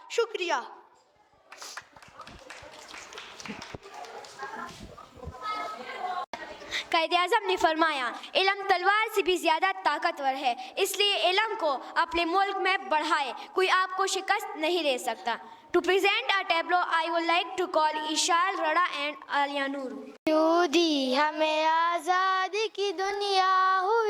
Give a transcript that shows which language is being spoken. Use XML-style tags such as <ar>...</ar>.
<ur>شکریہ. قائد-اعظم نے فرمایا، علم تلوار سے بھی زیادہ طاقتور ہے، اس لیے علم کو اپنے ملک میں بڑھائے، کوئی آپ کو شکست نہیں دے سکتا.</ur> <en>To present a tableau, I would like to call Ishal, Rada and Alia Noor.</en> <ur>یوں دی ہمیں آزادی کی دنیا</ur>